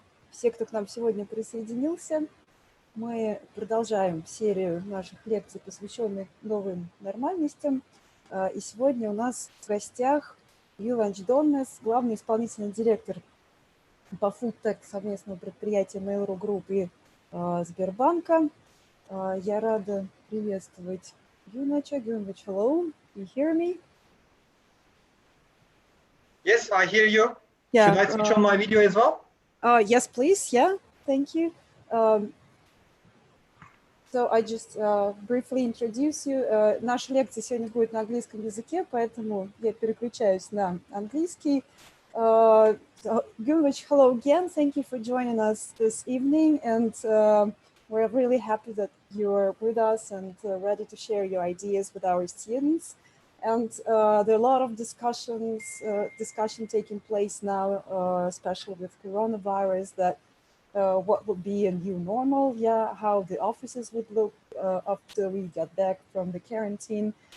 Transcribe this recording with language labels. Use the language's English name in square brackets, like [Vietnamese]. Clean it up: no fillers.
[Russian] Все, кто к нам сегодня присоединился. Мы продолжаем серию наших лекций, посвященных новым нормальностям. И сегодня у нас в гостях Гюванч Донмез, главный исполнительный директор по foodtech совместного предприятия Mail.ru Group и Сбербанка. Я рада приветствовать Гюванча. [English] Гюванч, hello. You hear me? Yes, I hear you. Yeah, Should I switch on my video as well? Yes, please. Yeah, thank you. So I just briefly introduce you. [Russian] Наша лекция сегодня будет на английском языке, поэтому я переключаюсь на английский. [English] Gülwich, hello again. Thank you for joining us this evening, and we're really happy that you're with us and ready to share your ideas with our students. And there are a lot of discussion taking place now, especially with coronavirus, that what would be a new normal, how the offices would look after we get back from the quarantine.